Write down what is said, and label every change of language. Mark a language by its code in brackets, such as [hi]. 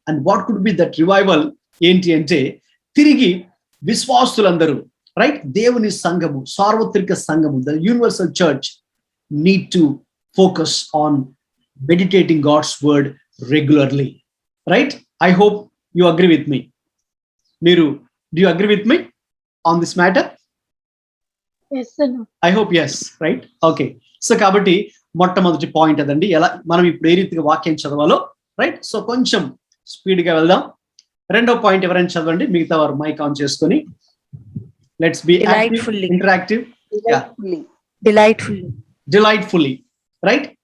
[en] And what could be that revival? [te] ఏంటి అంటే తిరిగి విశ్వాసులందరూ, రైట్, దేవుని సంఘము, సార్వత్రిక సంఘము, [en] The universal church need to focus on meditating God's word regularly, right? I hope you agree with me. Do you agree with me on this matter? Yes sir. I hope yes, right? Okay. [te] So kabatti మొట్టమొదటి point అదండి, ఎలా మనం ఇప్పుడు ఏ రీతిగా వాక్యం చదవాలో, right? So కొంచెం speed గా వెళ్దాం. రెండో పాయింట్ ఎవరైనా చదవండి, మిగతా వారు మైక్ ఆన్ చేసుకొని. [en] Let's be interactive. Delightfully, right?